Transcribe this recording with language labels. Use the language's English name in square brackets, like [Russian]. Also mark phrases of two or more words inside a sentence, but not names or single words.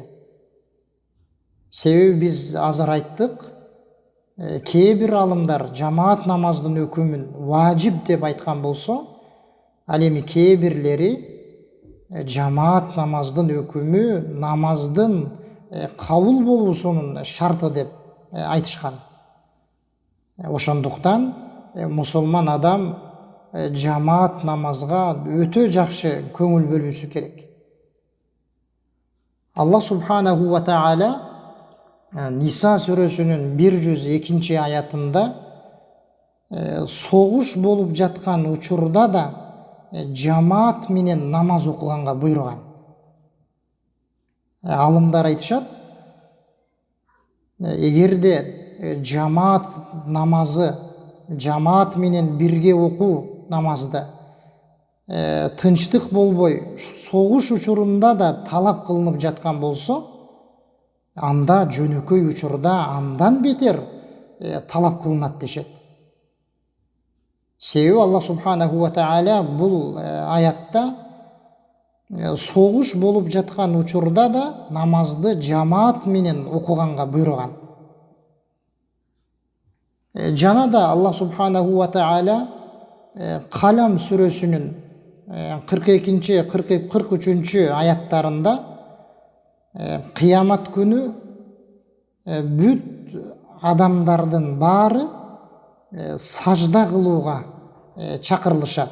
[Kyrgyz] Себеби биз азыр айттык, кээ бир алымдар жамаат намаздын өкүмүн важип деп айткан болсо, ал эми кээ бирлери жамаат намаздын өкүмү намаздын кабыл болуусунун шарты деп айтышкан. Ошондуктан мусулман адам жамаат намазга өтө жакшы көңүл бөлүүсү керек. [Arabic] الله سبحانه وتعالى [Kyrgyz] Ниса сүрөсүнүн 102 аятында согуш болуп жаткан учурда да жамаат менен намаз окуганга буйруган. Алымдар айтышат, эгерде жамаат намазы, жамаат менен бирге окуу намазды тынчтык болбой, согуш учурунда да талап кылынып жаткан болсо, анда жөнөкөй учурда андан бетер талап кылынат дешет. Себеби [Arabic] الله سبحانه وتعالى [Kyrgyz] бул аятта согуш болуп жаткан учурда да намазды жамаат менен окуганга буйруган. Жана да [Arabic] الله سبحانه وتعالى [Kyrgyz] Калам сүрөсүнүн 42-43 аяттарында кыямат күнү бүт адамдардын баары сажда кылууга чакырылышат.